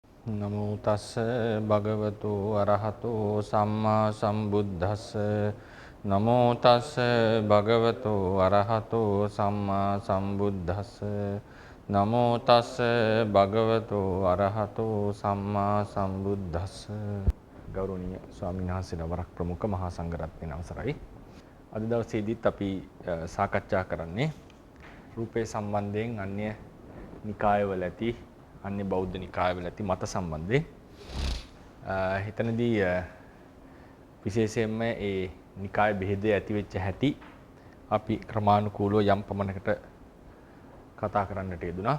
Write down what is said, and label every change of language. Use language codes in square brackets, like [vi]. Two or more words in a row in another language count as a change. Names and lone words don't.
[pi] නමෝ තස්ස භගවතු අරහතෝ සම්මා සම්බුද්දස්ස නමෝ තස්ස භගවතු අරහතෝ සම්මා සම්බුද්දස්ස නමෝ තස්ස භගවතු අරහතෝ සම්මා සම්බුද්දස්ස [si] ගෞරවනීය ස්වාමීන් වහන්සේලා වරක් ප්‍රමුඛ මහා සංඝරත්නයන් අවසරයි. අද දවසේදීත් අපි සාකච්ඡා කරන්නේ රූපේ සම්බන්ධයෙන් අන්‍ය නිකායවල ඇති අන්‍ය බෞද්ධ නිකායවල ඇති මත සම්බන්ධයෙන් හිතනදී විශේෂයෙන්ම ඒ නිකාය බෙහෙදේ ඇති වෙච්ච හැටි අපි ක්‍රමානුකූලව යම් පමණකට කතා කරන්නට යෙදුනා.